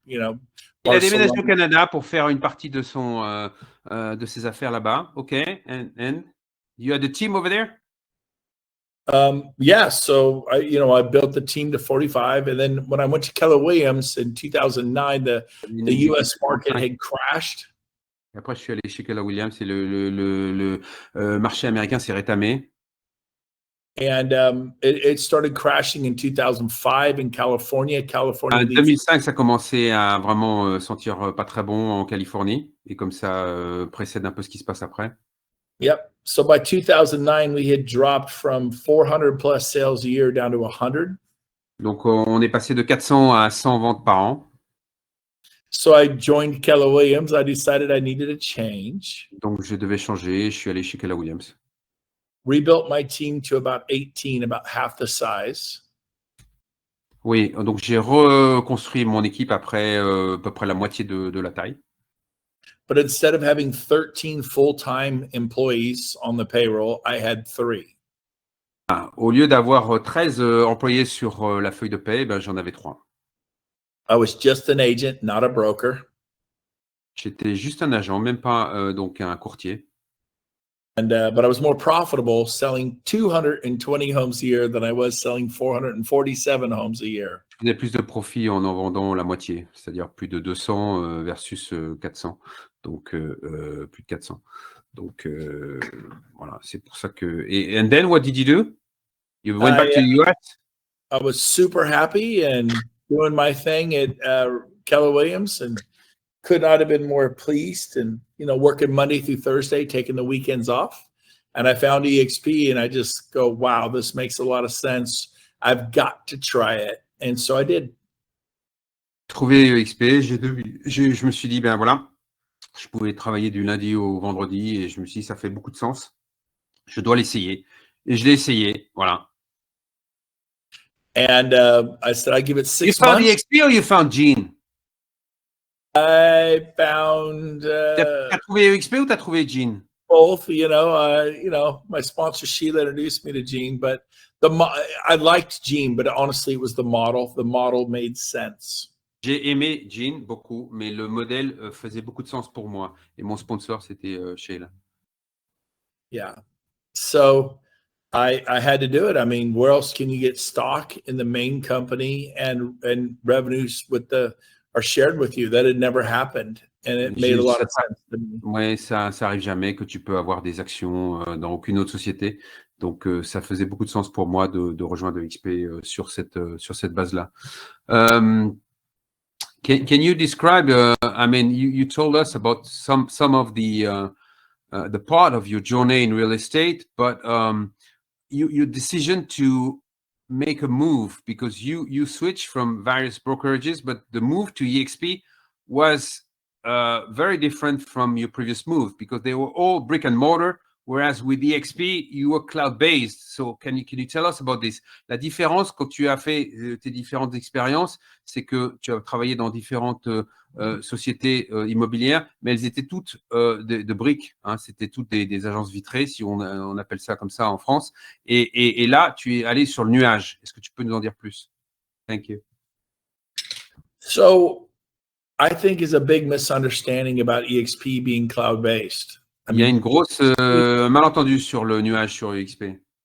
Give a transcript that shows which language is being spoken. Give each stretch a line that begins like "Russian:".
French: Il a déménagé au Canada pour faire une partie de ses affaires là-bas.
English: Okay. And you had a team over there? Yeah, so I built the team to 45, and then when I went to Keller Williams in 2009, the US market had crashed.
French: Et après, je suis allé chez Keller Williams et le marché américain s'est rétamé.
English: And it started crashing in 2005 in California.
French: En 2005, ça commençait à vraiment sentir pas très bon en Californie, et comme ça précède un peu ce qui se passe après.
English: Yep. So by 2009, we had dropped from 400 plus sales a year down to 100.
French: Donc, on est passé de 400 à 100 ventes par an.
English: So I joined Keller Williams. I decided I needed a change.
French: Donc, je devais changer. Je suis allé chez Keller Williams.
English: Rebuilt my team to about 18, about half the size.
French: Oui, donc j'ai reconstruit mon équipe après à peu près la moitié de la taille.
English: But instead of having 13 full-time employees on the payroll, I had 3.
French: Au lieu d'avoir 13 employés sur la feuille de paie, j'en avais 3.
English: I was just an agent, not a broker.
French: J'étais juste un agent, même pas donc un courtier.
English: And but I was more profitable selling 220 homes a year than I was selling 447 homes a year.
French: Je faisais plus de profit en vendant la moitié, c'est-à-dire plus de 200 versus 400. Donc, plus de 400. Donc, voilà, c'est pour ça que...
English: And then, what did you do? You went back to the US? I was super happy and doing my thing at Keller Williams and could not have been more pleased and, working Monday through Thursday, taking the weekends off. And I found EXP and I just go, wow, this makes a lot of sense. I've got to try it. And so I did.
French: Trouvé EXP, je me suis dit, voilà, je pouvais travailler du lundi au vendredi et je me suis dit, ça fait beaucoup de sens. Je dois l'essayer. Et je l'ai essayé, voilà.
English: And I said, I give it 6 months. You found EXP or you found Gene? I found.
French: T'as trouvé EXP ou t'as trouvé Gene?
English: Both, my sponsor Sheila introduced me to Gene, but I liked Gene, but honestly, it was the model. The model made sense.
French: J'ai aimé Gene beaucoup, mais le modèle faisait beaucoup de sens pour moi. Et mon sponsor, c'était Sheila.
English: Yeah. So I had to do it. I mean, where else can you get stock in the main company and revenues are shared with you? That had never happened. And it made a lot of sense to me.
French: Oui, ça arrive jamais que tu peux avoir des actions dans aucune autre société. Donc, ça faisait beaucoup de sens pour moi de rejoindre EXP sur cette base-là.
English: Can you describe, I mean, you told us about some of the part of your journey in real estate, but your decision to make a move, because you switched from various brokerages, but the move to EXP was very different from your previous move, because they were all brick and mortar, whereas with EXP, you were cloud-based. So can you tell us about this?
French: La différence quand tu as fait tes différentes expériences, c'est que tu as travaillé dans différentes sociétés immobilières, mais elles étaient toutes de briques. Hein, c'était toutes des agences vitrées, si on appelle ça comme ça en France. Et là, tu es allé sur le nuage. Est-ce que tu peux nous en dire plus?
English: Thank you. So I think is a big misunderstanding about EXP being cloud-based.
French: Il y a une grosse malentendu sur le nuage sur EXP.